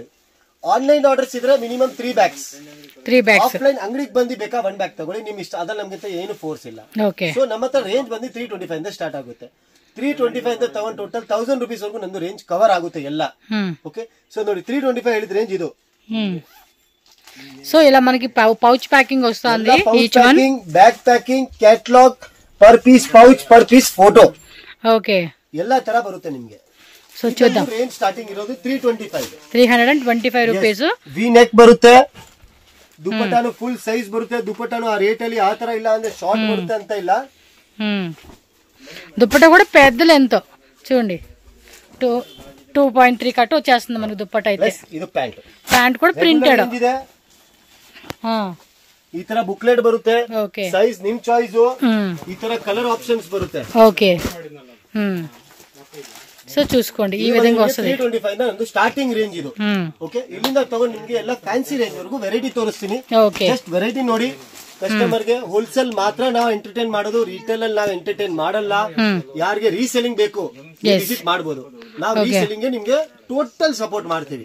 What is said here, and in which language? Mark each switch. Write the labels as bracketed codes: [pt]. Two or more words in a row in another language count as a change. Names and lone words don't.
[en] online orders [kn] ಇದ್ರೆ [en] minimum 3 bags. [kn] ಆಫ್ಲೈನ್ ಅಂಗಡಿಗೆ ಬಂದು ಬೇಕಾ 1 ಬ್ಯಾಗ್ ತಗೊಳ್ಳಿ, ನಿಮ್ ಇಷ್ಟ. ಅದ್ರಲ್ಲಿ ನಮ್ಗೆ ಏನು ಫೋರ್ಸ್ ಇಲ್ಲ. ಸೊ ನಮ್ಮ ಹತ್ರ ರೇಂಜ್ ಬಂದು 325 ಇಂದ ಸ್ಟಾರ್ಟ್ ಆಗುತ್ತೆ. 325 ಇಂದ ತಗೊಂಡ್ [en] total 1000 rupees [kn] ವರೆಗೂ ನಂದು [en] range cover [kn] ಆಗುತ್ತೆ ಎಲ್ಲ. [en] okay so [kn] ನೋಡಿ 325 ಹೇಳಿದ ರೇಂಜ್ ಇದು. [te] సో ఇలా మనకి [en] pouch packing [te] వస్తుంది. [en] each one back packing, catalogue, per piece pouch, per piece photo, ఓకే [kn] ಎಲ್ಲಾ ತರ ಬರುತ್ತೆ ನಿಮ್ಗೆ. [te] సో చూద్దాం. [en] range starting [kn] ಇರೋದು 325 ರೂಪೀಸ್. [en] V neck [kn] ಬರುತ್ತೆ, ದುಪ್ಪಟ್ಟಾನು [en] full size [kn] ಬರುತ್ತೆ. ದುಪ್ಪಟ್ಟಾನು ಆ ರೇಟ್ ಅಲ್ಲಿ ಆ ತರ ಇಲ್ಲ ಅಂದ್ರೆ ಶಾರ್ಟ್ ಬರುತ್ತೆ ಅಂತ ಇಲ್ಲ. [te] దుప్పట కూడా పెద్ద లెంత్ చూడండి, 2.3 కట్ వచ్చేస్తుంది మనకి దుప్పట అయితే. [kn] ಇದು ಪ್ಯಾಂಟ್. [te] ప్యాంట్ కూడా ప్రింటెడ్ [kn] ಇದೆ. ಈ ತರ ಬುಕ್ಲೆಟ್ ಬರುತ್ತೆ, ಸೈಜ್ ನಿಮ್ ಚಾಯ್ಸ್. ಈ ತರ [en] colour options [kn] ಬರುತ್ತೆ. [en] okay so [te] చూసుకోండి ఈ విధంగా వస్తుంది. [kn] 325 [en] starting range [kn] ಇದು. ಓಕೆ ಇಲ್ಲಿಂದ ತಗೊಂಡು ನಿಮ್ಗೆ ಎಲ್ಲ [en] fancy range [kn] ವರೆಗೂ ವೆರೈಟಿ ತೋರಿಸ್ತೀನಿ. [en] just variety [kn] ನೋಡಿ. ಕಸ್ಟಮರ್ ಗೆ ಹೋಲ್ಸೇಲ್ ಮಾತ್ರ ನಾವು ಎಂಟರ್ಟೈನ್ ಮಾಡೋದು, ರಿಟೇಲ್ ಅಲ್ಲಿ ನಾವು ಎಂಟರ್ಟೈನ್ ಮಾಡಲ್ಲ. ಯಾರಿಗೆ ರೀಸೆಲಿಂಗ್ ಬೇಕು ವಿಸಿಟ್ ಮಾಡಬಹುದು. ನಾವು ರೀಸೆಲಿಂಗ್ ಗೆ ನಿಮ್ಗೆ [en] total support [kn] ಮಾಡ್ತೀವಿ